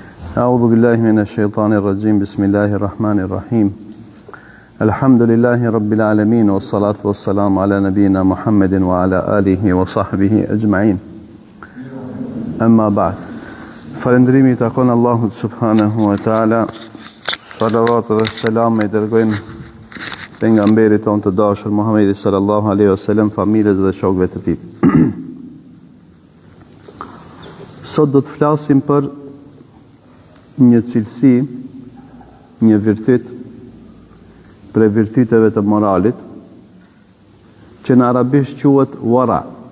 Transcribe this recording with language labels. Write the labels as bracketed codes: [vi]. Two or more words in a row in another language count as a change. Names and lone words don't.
[ar] أعوذ بالله من الشيطان الرجيم بسم الله الرحمن الرحيم الحمد لله رب العالمين والصلاة والسلام على نبينا محمد وعلى آله وصحبه أجمعين أما بعد [sq] falëndrimi takon Allahut [ar] سبحانه وتعالى, [sq] salavat dhe selam i dërgojnë pejgamberit tonë të dashur Muhammedit [ar] صلى الله عليه وسلم, [sq] familjes dhe shokëve të tij. Sot do të flasim për një cilësi, një virtyt për virtyteve të moralit, që në arabisht quhet wara.